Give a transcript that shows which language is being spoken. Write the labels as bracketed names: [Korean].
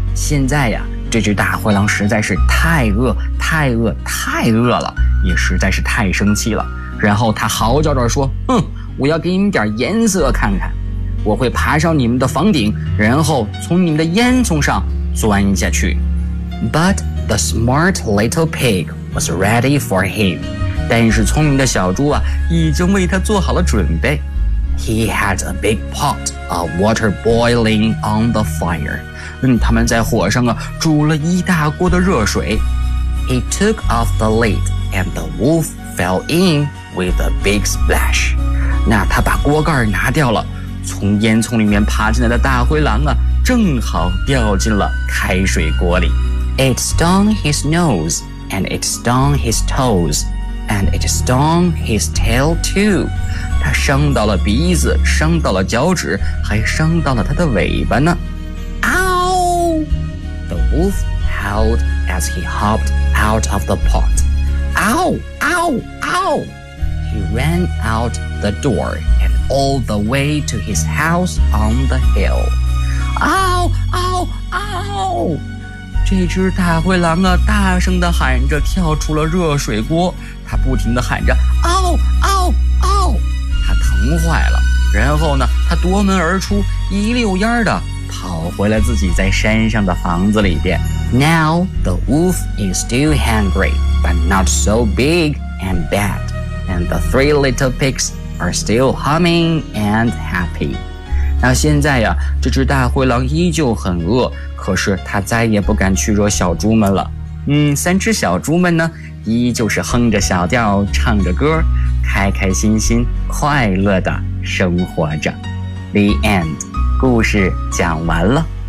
[Chinese] 现在呀，这只大灰狼实在是太饿，太饿，太饿了，也实在是太生气了。然后他嚎叫着说：“哼，我要给你们点颜色看看！我会爬上你们的房顶，然后从你们的烟囱上钻下去。” [English] But the smart little pig was ready for him. [Chinese] 但是聪明的小猪啊，已经为他做好了准备。 [English] He had a big pot of water boiling on the fire. [Chinese] 他们在火上啊，煮了一大锅的热水。 [English] He took off the lid and the wolf fell in with a big splash. [Chinese] 那他把锅盖拿掉了，从烟囱里面爬进来的大灰狼啊，正好掉进了开水锅里。 [English] It stung his nose and it stung his toes. And it stung his tail too. [Chinese] 他伤到了鼻子，伤到了脚趾，还伤到了他的尾巴呢。 [English] Ow! The wolf howled as he hopped out of the pot. Ow! Ow! Ow! He ran out the door and all the way to his house on the hill. Ow! Ow! Ow! [Chinese] 这只大灰狼啊，大声地喊着，跳出了热水锅。他不停地喊着 嗷, 嗷嗷嗷，他疼坏了。然后呢，他夺门而出，一溜烟的跑回了自己在山上的房子里边。 [English] Now the wolf is still hungry, but not so big and bad, and the three little pigs are still humming and happy. [Chinese] 那现在呀，这只大灰狼依旧很饿，可是他再也不敢去惹小猪们了。三只小猪们呢？依旧是哼着小调，唱着歌，开开心心，快乐地生活着。 [English] The end. [Chinese] 故事讲完了。